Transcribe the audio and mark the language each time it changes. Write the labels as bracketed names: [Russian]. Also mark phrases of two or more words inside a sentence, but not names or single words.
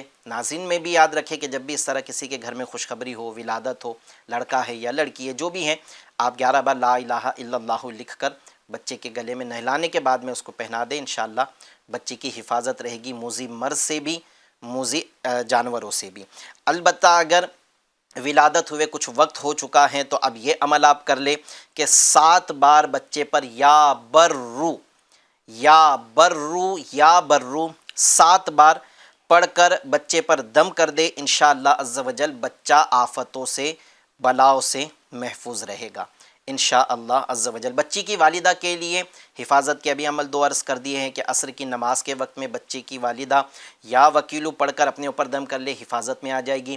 [Urdu] ناظرین میں بھی یاد رکھے کہ جب بھی اس طرح کسی کے گھر میں خوشخبری ہو، ولادت ہو، لڑکا ہے یا لڑکی ہے، جو بھی ہے، آپ 11 بار [Arabic] لا الہ الا اللہ [Urdu] لکھ کر بچے کے گلے میں نہلانے کے بعد میں اس کو پہنا دیں. [Arabic] انشاءاللہ [Urdu] بچے کی حفاظت رہے گی موذی مرض سے بھی، موذی جانوروں سے بھی. البتہ اگر ولادت ہوئے کچھ وقت ہو چکا ہے تو اب یہ عمل آپ کر لیں کہ 7 بار بچے پر [Arabic] یا برو یا برو یا برو [Urdu] 7 بار پڑھ کر بچے پر دم کر دے. [Arabic] انشاءاللہ عز و جل [Urdu] بچہ آفتوں سے، بلاؤں سے محفوظ رہے گا [Arabic] انشاءاللہ عز و جل. [Urdu] بچی کی والدہ کے لیے حفاظت کے ابھی عمل 2 عرض کر دیے ہیں کہ عصر کی نماز کے وقت میں بچے کی والدہ [Arabic] یا وکیلو [Urdu] پڑھ کر اپنے اوپر دم کر لے، حفاظت میں آ جائے گی.